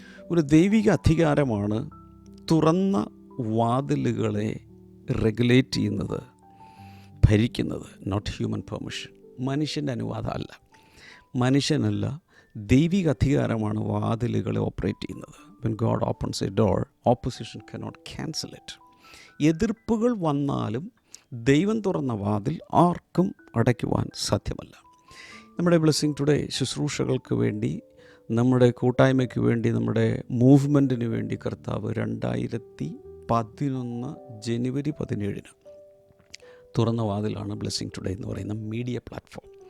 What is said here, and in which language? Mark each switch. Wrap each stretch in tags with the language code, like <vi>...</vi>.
<ml>ഒരു ദൈവിക അധികാരമാണ് തുറന്ന വാതിലുകളെ റെഗുലേറ്റ് ചെയ്യുന്നത്, ഭരിക്കുന്നത്.</ml> <en>Not human permission.</en> <ml>മനുഷ്യൻ്റെ അനുവാദമല്ല, മനുഷ്യനല്ല, ദൈവിക അധികാരമാണ് വാതിലുകളെ ഓപ്പറേറ്റ് ചെയ്യുന്നത്.</ml> <en>When God opens a door, opposition cannot cancel it.</en> <ml>എതിർപ്പുകൾ വന്നാലും ദൈവം തുറന്ന വാതിൽ ആർക്കും അടയ്ക്കുവാൻ സാധ്യമല്ല. നമ്മുടെ ബ്ലെസ്സിങ് ടുഡേ ശുശ്രൂഷകൾക്ക് വേണ്ടി, നമ്മുടെ കൂട്ടായ്മയ്ക്ക് വേണ്ടി, നമ്മുടെ മൂവ്മെൻറ്റിന് വേണ്ടി കർത്താവ് 2011 ജനുവരി 17 തുറന്ന വാതിലാണ് ബ്ലെസ്സിങ് ടുഡേ എന്ന് പറയുന്ന മീഡിയ പ്ലാറ്റ്ഫോം.</ml>